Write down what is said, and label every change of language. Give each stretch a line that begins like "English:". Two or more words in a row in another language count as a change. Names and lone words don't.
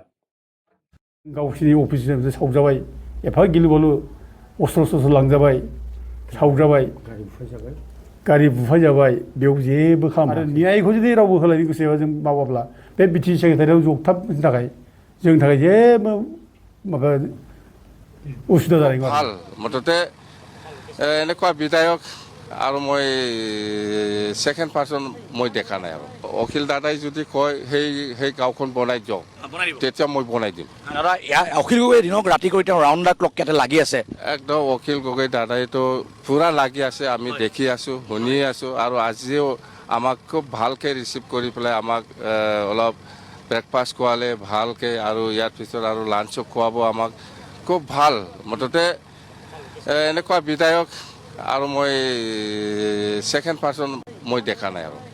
Bodo: गावसिनि अफिसनिफ्राय सावजाबाय एफा गिलु-बालु अस्त्र लांजाबाय सावजाबाय गारि बुफायजाबाय बेयाव जेबो खालामा आरो न्यायखौ जुदि रावबो होलायनो गोसोबा जों मावाब्ला बे बिटिसि सेक्रेटारियाव जगथाबनो थाखाय जोंनि थाखाय जेबो माबा उसुबिदा जानाय नङा
Assamese: ভাল মুঠতে এনেকুৱা বিধায়ক আৰু মই
English: second person
Assamese: মই দেখা নাই আৰু অখিল দাদাই যদি কয় সেই গাঁওখন বনাই দিয়ক তেতিয়া মই বনাই দিম দাদা অখিল গগৈ দিনক ৰাতি কৰি তেওঁ
English: round the clock
Assamese: ইয়াতে লাগি আছে একদম অখিল গগৈ দাদাইতো পূৰা লাগি আছে আমি দেখি আছোঁ শুনি আছোঁ আৰু আজিও আমাক খুব ভালকৈ ৰিচিভ কৰি পেলাই আমাক অলপ ব্ৰেকফাষ্ট খোৱালে ভালকৈ আৰু ইয়াৰ পিছত আৰু লাঞ্চো খুৱাব আমাক খুব ভাল মুঠতে এনেকুৱা বিধায়ক আৰু মই
English: second person
Assamese: মই দেখা নাই আৰু